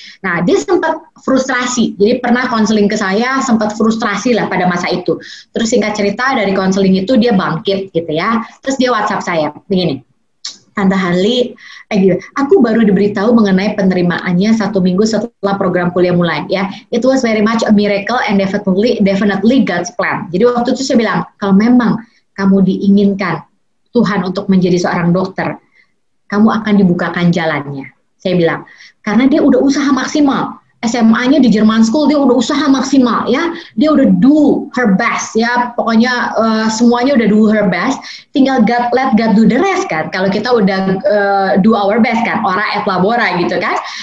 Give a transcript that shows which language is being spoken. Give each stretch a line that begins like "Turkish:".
Indonesian: Nah, dia sempat frustrasi. Jadi pernah konseling ke saya, sempat frustrasi lah pada masa itu. Terus singkat cerita dari konseling itu dia bangkit gitu ya. Terus dia WhatsApp saya, begini. Tante Harley, aku baru diberitahu mengenai penerimaannya 1 minggu setelah program kuliah mulai ya.
English: It was very much a miracle and definitely God's plan.
Indonesian: Jadi waktu itu saya bilang, kalau memang kamu diinginkan Tuhan untuk menjadi seorang dokter, kamu akan dibukakan jalannya. Saya bilang, karena dia udah usaha maksimal. SMA-nya di German School dia udah usaha maksimal ya, dia udah
English: do her best
Indonesian: ya, pokoknya semuanya udah do her best, tinggal
English: let God do the rest
Indonesian: kan, kalau kita udah
English: do our best
Indonesian: kan,
Latin: ora et labora
Indonesian: gitu kan.